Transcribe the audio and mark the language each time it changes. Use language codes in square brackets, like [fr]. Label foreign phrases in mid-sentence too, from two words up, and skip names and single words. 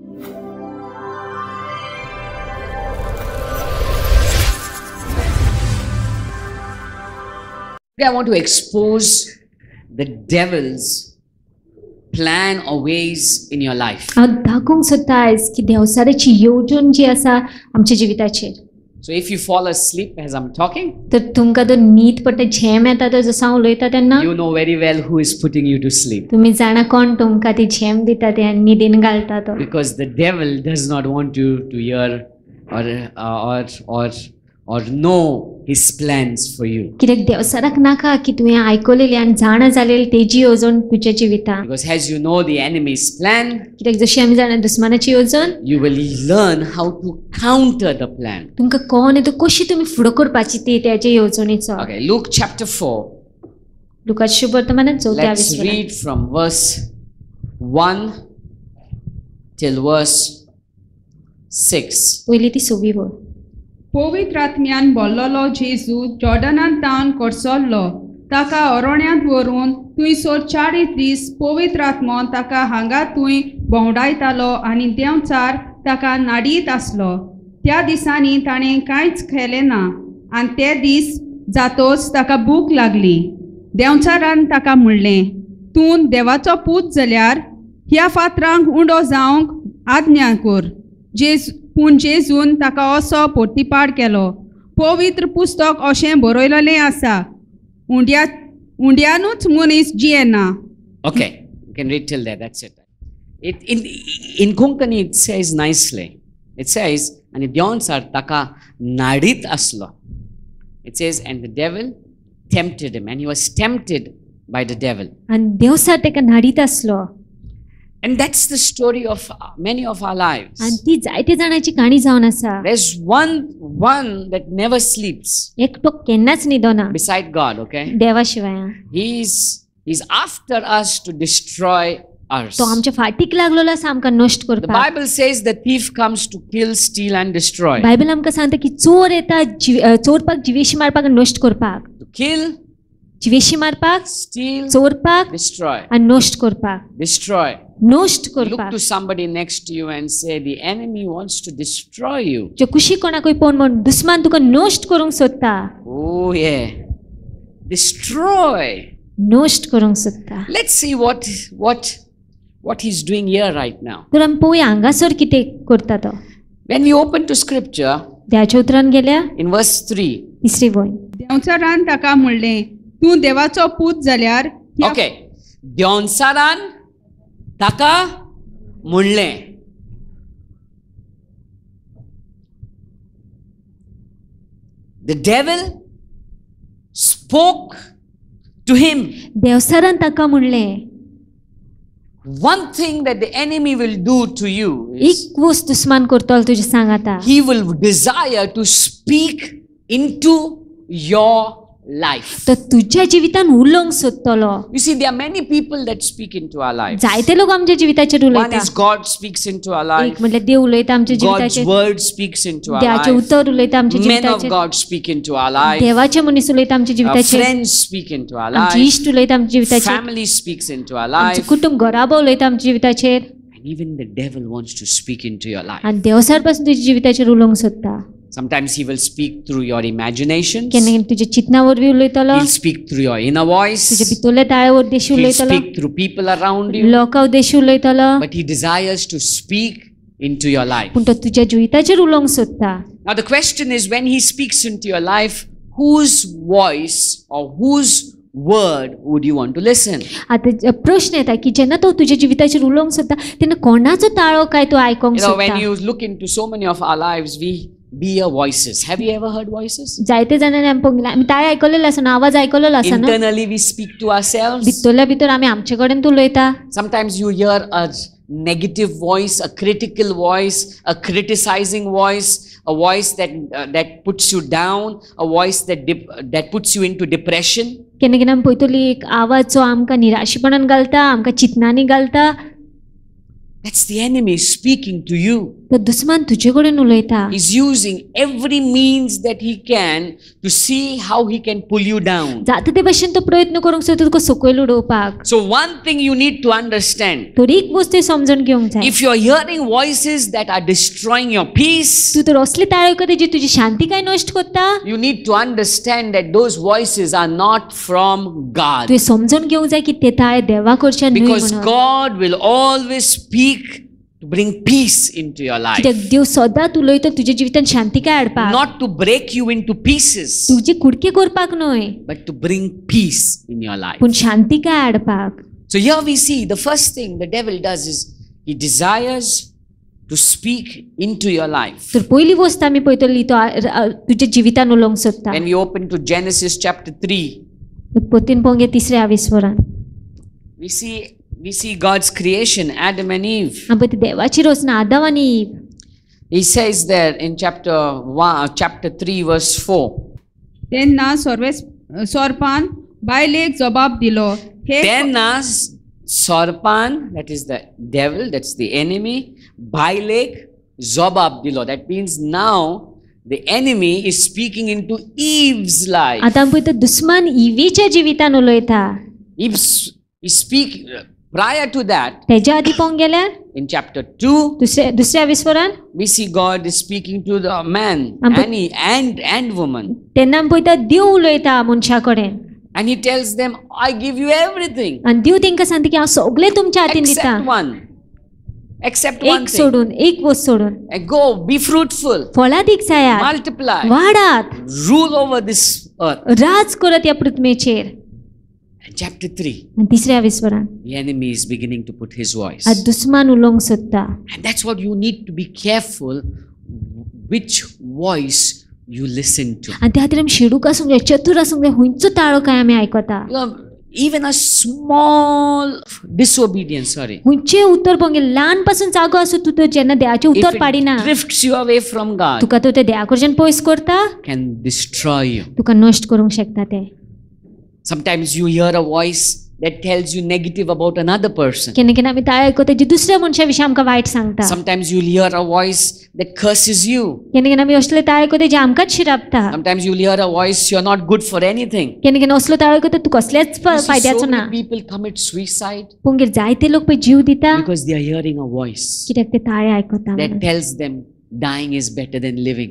[en] Today I want to expose the devil's plan or ways in your life. [kok] हांव दाखोवंक सोदता आयज की देवसाराची येवजण जी आसा आमच्या जिविताचेर. [en] So if you fall asleep as I'm talking, [kok] तर तुमकां जर न्हीद पडटा, झेम येता तर जसो हांव उलयता तेन्ना [en] you know very well who is putting you to sleep. [kok] तुमी जाणा कोण तुमकां ती झेम दिता ते आनी न्हिदीन घालता तो. [en] Because the devil does not want you to hear or know his plans for you. [kok] कित्याक देवसाराक नाका की तुवें आयकलेली आनी जाणा जालेली तेजी येवजण तुज्या जिवितांत. [en] Because as you know the enemy's plan, [kok] कित्याक जशी आमी जाणा दुस्मानाची येवजण, [en] you will learn how to counter the plan. [kok] तुमकां कळोन येता कशी तुमी फुडो करपाची ती तेजे येवजणेचो. [en] Okay, Luke chapter 4. [kok] लुकास शुभवर्तमानांत 4 [en] Let's read from verse 1 till verse 6. [kok] पयली ती 6 वळ. पवित्र आत्म्यान भरलोलो जेजू जॉर्डनांत तावन करसल्लो ताका अरोण्यांत व्हरून थंयसर 40 दीस पवित्र आत्मो ताका हांगा थंय भोंवडायतालो आनी देंवचार ताका नाडीत आसलो. त्या दिसांनी ताणें कांयच खेलें ना आनी ते दीस जातोच ताका भूक लागली. देंवचारान ताका म्हणलें, तूं देवाचो पूत जाल्यार ह्या फातरांक उंडो जावंक आज्ञा कर. पूण जेजून ताका असो पोर्तिपाड केलो. पवित्र पुस्तक अशें बरयलेलें आसा, उंड्यानूच मनीस जियेना. [en] Okay, you can read till there, that's it. In Konkani it says nicely. It says, and [kok] देंवचार ताका नाडीत आसलो. [en] It says, and the devil tempted him, and he was tempted by the devil. [kok] आनी देवसार तेका नाडीत आसलो. [en] And that's the story of many of our lives. [kok] आनी ती जायते जाणांची काणी जावन आसा. [en] There's one that never sleeps [kok] एकटो केन्नाच न्हिदना [en] beside God, okay? [kok] देवा शिवाय. [en] He's after us to destroy us. [kok] तो आमच्या फाटीक लागलेलो आसा आमकां नश्ट [en] The [kok] करपाक. [en] Bible says the thief comes to kill, steal and destroy. [kok] बायबल आमकां सांगता की चोर येता चोरपाक, जिवेशी मारपाक, नश्ट करपाक. [en] To kill, [kok] जिवेशी मारपाक, [en] steal, [kok] चोरपाक [en] destroy. [kok] आनी नश्ट करपाक. [en] Destroy. [kok] नश्ट [en] Look [kok] करपाक. [en] to somebody next to you and say, the enemy wants to destroy you. [kok] जे कुशी कोणाकूय पळोवन म्हण, दुस्मान तुका नश्ट करूंक सोदता. [en] Oh yeah. Destroy. [kok] नश्ट करूंक सोदता. [en] Let's see what he's doing here right now. [kok] तर आमी पळोवया हांगासर कितें करता तो. [en] When we open to scripture, [kok] देवाच्या उतरान गेल्या [en] in verse 3. [kok] 3री वळी. देंवचारान ताका म्हणलें, तूं देवाचो पूत जाल्यार Okay. देंवचारान ताका म्हणलें. [en] The devil spoke to him. [kok] देवसारान ताका म्हणलें, [en] One thing that the enemy will do to you is [kok] एक वस्त दुस्मान करतलो तुजे सांगाता. [en] he will desire to speak into your life. [kok] तो तुज्या जिवितान उलोवंक सोदतलो. [en] You see, there are many people that speak into our lives. [kok] जायते लोक आमच्या जिविताचेर [en] One [kok] उलयता. [en] is God speaks into our life. [kok] एक म्हणल्यार देव उलयता आमच्या [en] God's [kok] जिविताचेर. [en] word speaks into our [kok] देवाचें [en] life. [kok] उतर उलयता आमच्या [en] Men of [kok] जिविताचेर. [en] God speak into our life. [kok] देवाचे मनीस उलयता आमच्या [en] Our [kok] जिविताचेर. [en] friends speak into our [kok] आमचे [en] life. [kok] इश्ट उलयता आमच्या जिविताचेर. [en] Family speaks into our [kok] आमचे [en] life. [kok] कुटुंब घराबो उलयता आमच्या जिविताचेर. [en] And even the devil wants to speak into your life. [kok] आनी देवसार पासून तुज्या जिविताचेर उलोवंक सोदता. [en] Sometimes he will speak through your imaginations. [kok] केन्ना तुज्या चिंतना वरवीं उलयतलो. [en] He'll speak through your inner [kok] तुज्या [en] voice. [kok] भितरल्या ताळ्या उद्देशी [en] He'll [kok] उलयतलो. [en] speak through people around you. [kok] लोकां उद्देशी उलयतलो. [en] But he desires to speak into your life. [kok] पूण तो तुज्या जिविताचेर उलोवंक सोदता. [en] Now the question is, when he speaks into your life, whose voice or whose word would you want to listen? [kok] आता प्रश्न येता की जेन्ना तो तुज्या जिविताचेर उलोवंक सोदता तेन्ना कोणाचो ताळो काय तो आयकोंक [en] You know, when [kok] सोदता. [en] you look into so many of our lives, we hear voices. Have you ever heard voices? [kok] जायते जाणांनी आमी पळोवंक आमी ताळे आयकलेलो आसा ना, आवाज आयकलेलो आसा ना. [en] Internally we speak to ourselves. [kok] भितरल्या भितर आमी आमचे कडेन उलयता. [en] Sometimes you hear a negative voice, a critical voice, a criticizing voice, a voice that puts you down, a voice that puts you into depression. [kok] केन्ना केन्ना आमी पळयतली एक आवाज जो आमकां निराशेपणान घालता, आमकां चिंतनांनी घालता. [en] That's the enemy speaking to you. [kok] तो दुस्मान तुझे कडेन उलयता. [en] He's using every means that he can to see how he can pull you down. [kok] जाता ते भाशेन तो प्रयत्न करूंक सोदता तुका सकयल उडोवपाक. [en] So one thing you need to understand. [kok] तर एक गोष्ट समजून घेवंक जाय. [en] If you're hearing voices that are destroying your peace, [kok] तू तर असले ताळे ऐकता जे तुझी शांती काय नष्ट करता. [en] you need to understand that those voices are not from God. [kok] तू समजून घेवंक जाय की ते ताळे देवा कडच्यान न्हय [en] Because [kok] म्हणून. [en] God will always speak to bring peace into your life. [kok] कित्याक देव सदांच उलयता तुज्या जिवितांत शांतिकाय हाडपाक. [en] Not to break you into pieces, [kok] तुझे कुडके करपाक न्हय, [en] but to bring peace in your life. [kok] पूण शांतिकाय हाडपाक. [en] So here we see the first thing the devil does is he desires to speak into your life. [kok] तर पहिली गोष्ट आमी पळयतली तो तुज्या जिवितांत उलोवंक सोदता. [en] When we open to Genesis chapter 3, [kok] उत्पत्तीन पळोवंक तिसऱ्या विस्वरान [en] we see God's creation, Adam and Eve. [kok] आमी पळयता देवाची रचना आदाम आनी ईव. [en] He says there in chapter 3 verse 4. [kok] तेन्ना सोर्पान बायलेक जबाब दिलो, हे [en] Then Sarpan, that is the devil, that's the enemy, [kok] बायलेक जबाब दिलो. [en] That means now the enemy is speaking into Eve's life. [kok] आतां आमी पळयता दुस्मान इवेच्या जिवितांत उलयता. [en] Eve speak prior to that [kok] तेज्या आदी पळोवंक गेल्यार [en] in chapter 2 [kok] दुसऱ्या विस्वरान [en] we see God is speaking to the man and woman, [kok] तेन्ना आमी पळयता देव उलयता मनशा कडेन. [en] and he tells them, I give you everything [kok] आनी देव तांकां सांगता की हांव सगळें तुमच्या हातीन दिता. [en] except one [kok] एक [en] thing. [kok] सोडून एक गोष्ट सोडून [en] And go, be fruitful, [kok] फळां दीक जायात, [en] multiply, [kok] वाडात, [en] rule over this earth. [kok] राज करत ह्या पृथ्वीचेर. [en] And chapter 3, [kok] आनी तिसऱ्या विस्वरान [en] the enemy is beginning to put his voice. [kok] आज दुस्मान उलोवंक सोदता. [en] And that's what you need to be careful which voice you listen to. [kok] आनी त्या खातीर आमी शिडूक आसूंक जाय, चतूर आसूंक जाय, हुंयचो ताळो काय आमी आयकता. [en] You know, even a small disobedience, [kok] हुंयचें उतर पळोवंक गेल्यार ल्हान पासून जागो आसूं तूं तो जेन्ना देवाचें [en] if [kok] उतर पाडिना, [en] it drifts you away from God, [kok] तुका तो देवा कडच्यान पयस करता, [en] can destroy you. [kok] तुका नश्ट करूंक शकता ते. [en] Sometimes you hear a voice that tells you negative about another person. [kok] केन्ना केन्ना आमी ताळे आयकता जी दुसऱ्या मनशा विशीं आमकां वायट सांगता. [en] Sometimes you'll hear a voice that curses you. [kok] केन्ना केन्ना आमी असले ताळे आयकता जे आमकांच शिरापता. [en] Sometimes you'll hear a voice, you're not good for anything. [kok] केन्ना केन्ना असलो ताळे आयकता तूं कसलेच [en] You see, [kok] फायद्याचो [en] so [kok] ना. [en] many people commit suicide [kok] पूण जायते लोक पळय जीव दिता [en] because they are hearing a voice [kok] कित्याक ते ताळे आयकता [en] that [kok] म्हणून. [en] tells them dying is better than living.